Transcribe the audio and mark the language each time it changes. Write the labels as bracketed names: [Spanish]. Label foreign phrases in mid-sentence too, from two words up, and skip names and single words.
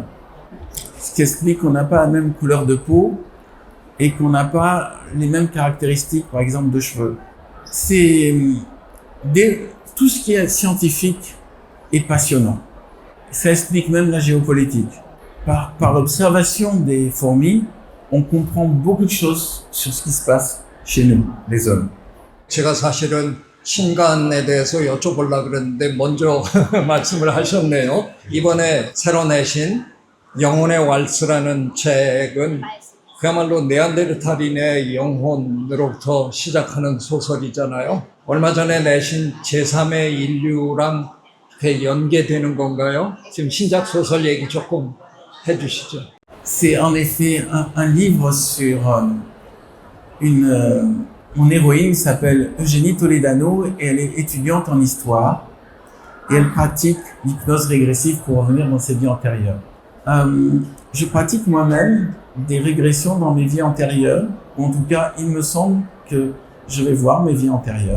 [French] Ce qui explique qu'on n'a pas la même couleur de peau et qu'on n'a pas les mêmes caractéristiques, par exemple, de cheveux. Tout ce qui est scientifique est passionnant. Ça explique même la géopolitique. Par l'observation des fourmis, on comprend beaucoup de choses sur ce qui se passe chez nous, les hommes. [Korean] 제가 사실은 신간에 대해서 여쭤보려고 그랬는데 먼저 말씀을 하셨네요. 이번에 새로 내신 영혼의 왈스라는 책은 그야말로 네안데르탈인의 영혼으로부터 시작하는 소설이잖아요. 얼마 전에 내신 제3의 인류랑 이렇게 연계되는 건가요? 지금 신작 소설 얘기 조금 해주시죠. [French] C'est en effet un livre sur mon héroïne s'appelle Eugénie Toledano et elle est étudiante en histoire et elle pratique l'hypnose régressive pour revenir dans ses vies antérieures. Je pratique moi-même des régressions dans mes vies antérieures, ou en tout cas, il me semble que je vais voir mes vies antérieures.